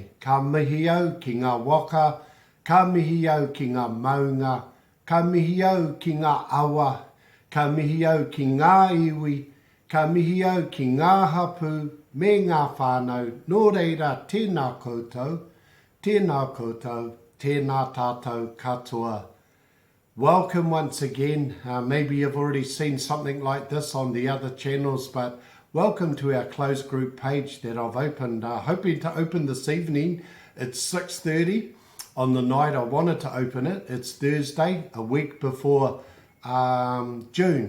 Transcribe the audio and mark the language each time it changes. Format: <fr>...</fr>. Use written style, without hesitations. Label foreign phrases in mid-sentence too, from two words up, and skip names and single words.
<mi>Ka mihi au ki ngā waka, ka mihi au ki ngā maunga, ka mihi au ki ngā awa, ka mihi au ki ngā iwi, ka mihi au ki ngā hapu, me ngā whānau. Nō reira, tēnā koutou, tēnā tātou katoa.</mi> <en>Welcome once again. Maybe you've already seen something like this on the other channels, but welcome to our closed group page that I've opened. Hoping to open this evening. It's 6:30 on the night I wanted to open it. It's Thursday, a week before June.</en>